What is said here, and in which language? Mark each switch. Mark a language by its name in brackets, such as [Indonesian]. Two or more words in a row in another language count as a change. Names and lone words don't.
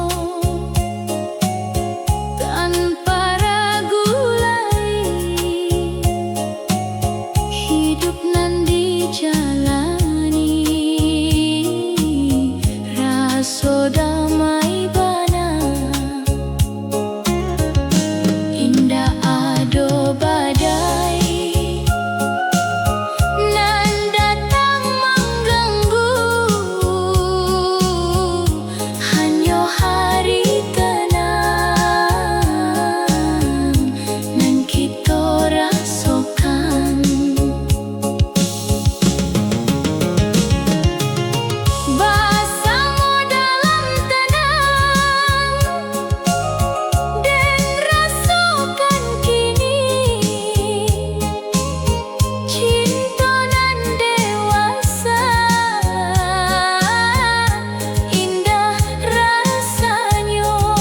[Indonesian] tanpa ragu lagi, hidup nan dijalani [Minangkabau] rasa damai bana, indah ado badai nan datang mengganggu, hanya hari tenang nan kita rasakan. [Indonesian] Bersama dalam tenang dan rasakan kini cinta nan dewasa, indah rasanya.